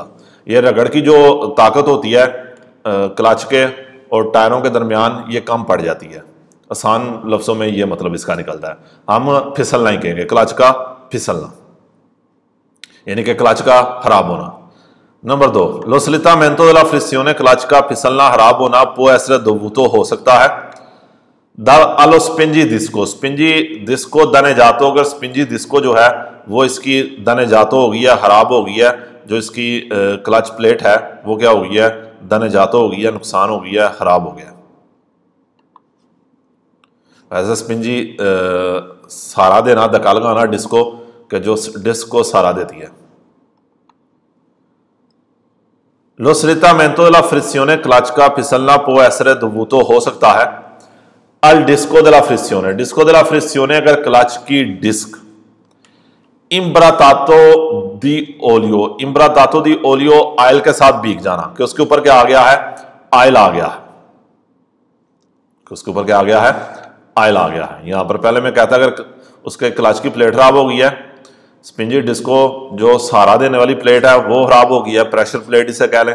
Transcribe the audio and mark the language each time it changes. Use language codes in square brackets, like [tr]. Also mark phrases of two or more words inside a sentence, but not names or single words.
[hi] ये रगड़ की जो ताकत होती है क्लच के और टायरों के दरमियान, ये कम पड़ जाती है। आसान लफ्ज़ों में ये मतलब इसका निकलता है। हम फिसलना ही कहेंगे, क्लच का फिसलना, यानी कि क्लच का खराब होना। [it] नंबर 2, lo slittamento della frizione, [hi] क्लच का फिसलना, खराब होना। [it] può essere dovuto [hi] हो सकता है [it] allo spingi disco danneggiato, [hi] अगर [it] spingi disco [hi] जो है वो इसकी danneggiato हो गई है, खराब हो गई है। जो इसकी क्लच प्लेट है वो क्या हो गई है, danneggiato हो गई है, नुकसान हो गई है, खराब हो गया। वैसे स्पिंजी सहारा देना, धक्का लगाना डिस्को के जो डिस्क को सहारा देती है। [it] लो स्लिtamento della frizione, [hi] क्लच का फिसलना, [it] può essere dovuto [hi] हो सकता है [it] al disco della frizione, disco della frizione, [hi] अगर क्लच की डिस्क [it] imbrattato di olio, imbrattato di olio [hi] ऑयल के साथ भीग जाना, कि उसके ऊपर क्या आ गया है, ऑयल आ गया है, कि उसके ऊपर क्या आ गया है, ऑयल आ गया है। यहां पर पहले मैं कहता अगर उसके क्लच की प्लेट खराब हो गई है [it] spingi disco [hi] जो सहारा देने वाली प्लेट है वो खराब हो गया, [en] pressure plate [hi] इसे कह लें।